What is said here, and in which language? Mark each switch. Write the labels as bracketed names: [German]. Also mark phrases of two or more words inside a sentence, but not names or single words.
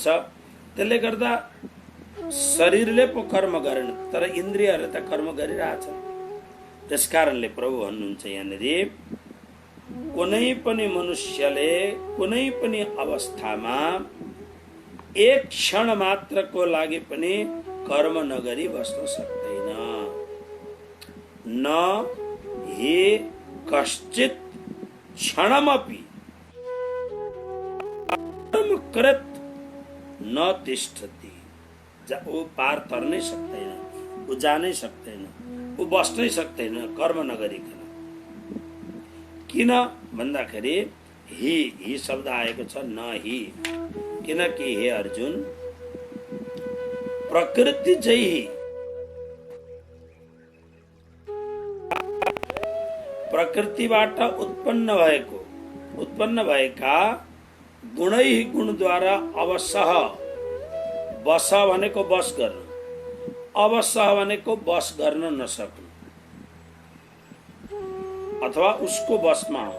[Nepali] त्यसले गर्दा शरीरले पो कर्म गरेन, तर इन्द्रियहरूले त कर्म गरिरहेछन्। त्यसकारणले प्रभु भन्नुहुन्छ यहाँनिर, कुनै पनि मनुष्यले कुनै पनि अवस्थामा एक क्षण मात्रको लागि पनि कर्म नगरी बस्न सक्दैन। [Sanskrit] न हि कश्चित क्षणमपि कर्मकृत न तिष्ठति। [Nepali] ऊ पार तर्नै सक्दैन, ऊ जानै सक्दैन, ऊ बस्नै सक्दैन कर्म नगरिकन। किन भन्दाखेरि ही शब्द आएको छ, [Sanskrit] न ही। [Nepali] किनकि हे अर्जुन, प्रकृति चाहिँ प्रकृतिबाट उत्पन्न भएका गुणै गुणद्वारा अवसह, बस भनेको बस गर्नु, अवसह भनेको बस गर्न नसक्नु अथवा उसको बसमा हो।